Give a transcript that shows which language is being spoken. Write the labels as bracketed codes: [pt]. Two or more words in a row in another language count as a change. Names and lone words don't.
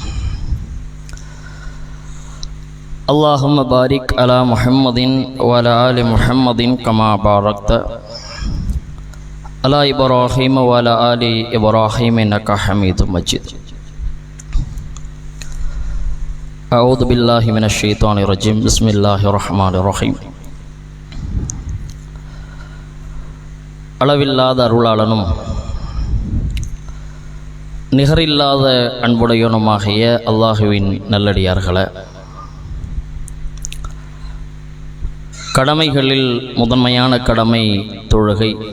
[ar] اللهم بارك على محمد وعلى آل محمد كما باركت على إبراهيم وعلى آل إبراهيم إنك حميد مجيد أعوذ بالله من الشيطان الرجيم بسم الله الرحمن الرحيم [ta] அளவில்லாத அருளாளனும் நிகரில்லாத அன்புடையவனுமாகிய அல்லாஹுவின் நல்லடியார்களே, கடமைகளில் முதன்மையான கடமை தொழுகை.